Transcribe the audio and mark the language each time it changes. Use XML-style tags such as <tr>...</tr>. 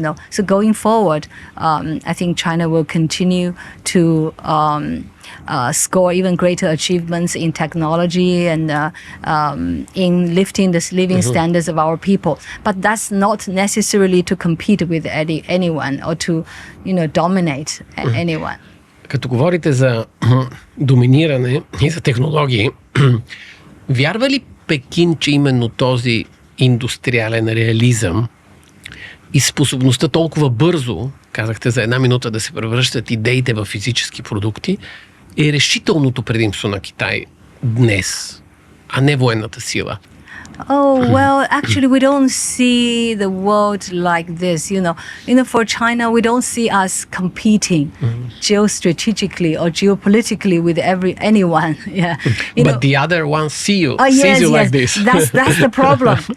<en>So going forward, I think China will continue to score even greater achievements in technology and in lifting the living standards of our people. But that's not necessarily to compete with anyone or to, dominate anyone.</en> <bg>Като говорите за доминиране и за технологии, вярва ли Пекин, че именно този индустриален реализъм и способността толкова бързо, казахте за 1 минута, да се превръщат идеите в физически продукти, е решителното предимство на Китай днес, а не военната сила?</bg> <en>Oh, well, actually, we don't see the world like this. For China, we don't see us competing geostrategically or geopolitically with anyone. Yeah. But the other one sees you Yes. like this. That's the problem.</en>